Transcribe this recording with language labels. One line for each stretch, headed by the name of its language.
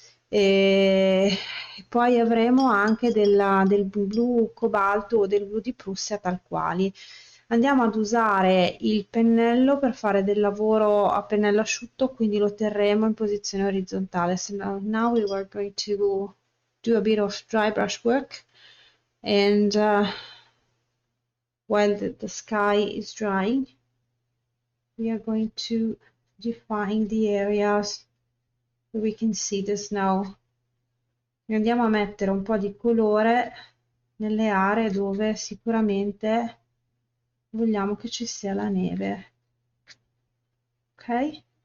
Italian: E poi avremo anche del blu cobalto o del blu di Prussia tal quali. Andiamo ad usare il pennello per fare del lavoro a pennello asciutto, quindi lo terremo in posizione orizzontale.
English: So now we are going to do a bit of dry brush work, and while the sky is drying, we are going to define the areas where we can see the snow.
Italian: E andiamo a mettere un po' di colore nelle aree dove sicuramente vogliamo che ci sia la neve. Ok?